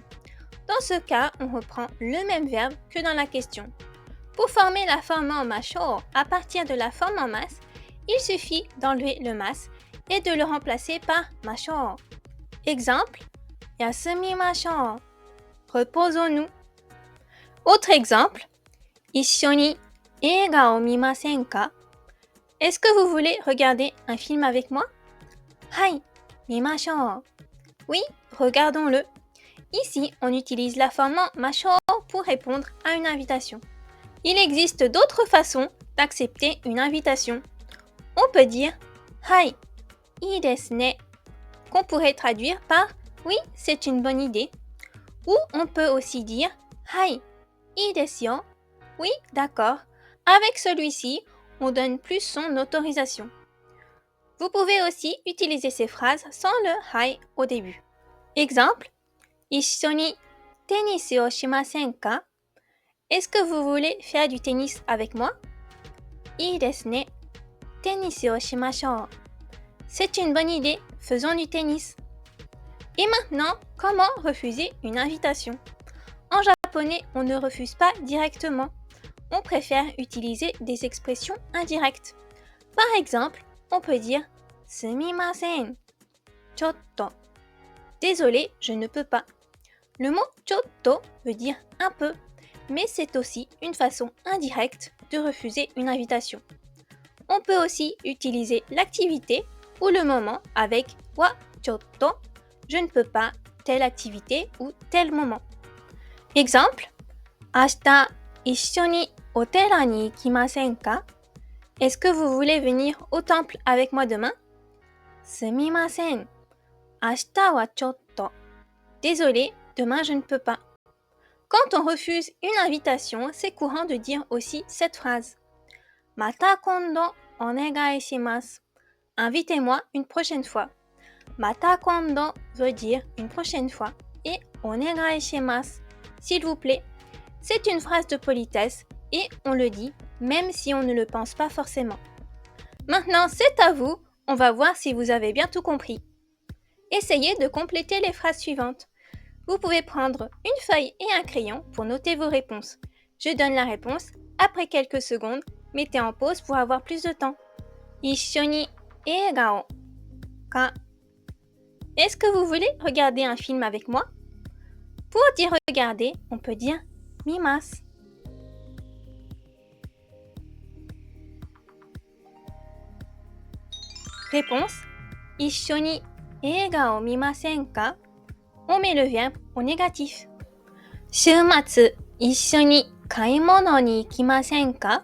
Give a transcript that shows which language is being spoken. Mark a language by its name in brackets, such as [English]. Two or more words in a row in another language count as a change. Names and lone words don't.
[French] Dans ce cas, on reprend le même verbe que dans la question. Pour former la forme en mashou à partir de la forme en masse, il suffit d'enlever le mas et de le remplacer par mashou. Exemple, yasumimashou, reposons-nous. Autre exemple, [Japanese] 一緒に映画を見ませんか? [French] Est-ce que vous voulez regarder un film avec moi? [Japanese] はい、見ましょう. [French] Oui, regardons-le. Ici, on utilise la forme en mashou pour répondre à une invitation. Il existe d'autres façons d'accepter une invitation. On peut dire [Japanese] はい、いいですね, [French] qu'on pourrait traduire par oui, c'est une bonne idée. Ou on peut aussi dire [Japanese] はい、いいですよ. [French] Oui, d'accord. Avec celui-ci, on donne plus son autorisation. Vous pouvez aussi utiliser ces phrases sans le hai au début. Exemple, [Japanese] 一緒にテニスをしませんか? [French] Est-ce que vous voulez faire du tennis avec moi? [Japanese] いいですね。テニスをしましょう. [French] C'est une bonne idée, faisons du tennis. Et maintenant, comment refuser une invitation? En japonais, on ne refuse pas directement. On préfère utiliser des expressions indirectes. Par exemple, on peut dire [Japanese] すみません, ちょっと. [French] Désolé, je ne peux pas. Le mot ちょっと veut dire un peu, mais c'est aussi une façon indirecte de refuser une invitation. On peut aussi utiliser l'activité ou le moment avec [Japanese] はちょっと, [French] je ne peux pas, telle activité ou tel moment. Exemple, [Japanese] 明日一緒にお寺に行きませんか? [French] Est-ce que vous voulez venir au temple avec moi demain? [Japanese] すみません。明日はちょっと. [French] Désolé, demain je ne peux pas. Quand on refuse une invitation, c'est courant de dire aussi cette phrase. [Japanese] また今度お願いします. [French] Invitez-moi une prochaine fois. [Japanese] また今度 [French] veut dire une prochaine fois et [Japanese] お願いします. [French] S'il vous plaît. C'est une phrase de politesse et on le dit même si on ne le pense pas forcément. Maintenant, c'est à vous. On va voir si vous avez bien tout compris. Essayez de compléter les phrases suivantes. Vous pouvez prendre une feuille et un crayon pour noter vos réponses. Je donne la réponse après quelques secondes. Mettez en pause pour avoir plus de temps. [Japanese] 一緒に映画をか. [French] Est-ce que vous voulez regarder un film avec moi? Pour dire regarder, on peut dire 見ます. [Japanese] Réponse 一緒に映画を見ませんか? [French] On met le verbe au négatif. [Japanese] 週末一緒に買い物に行きませんか?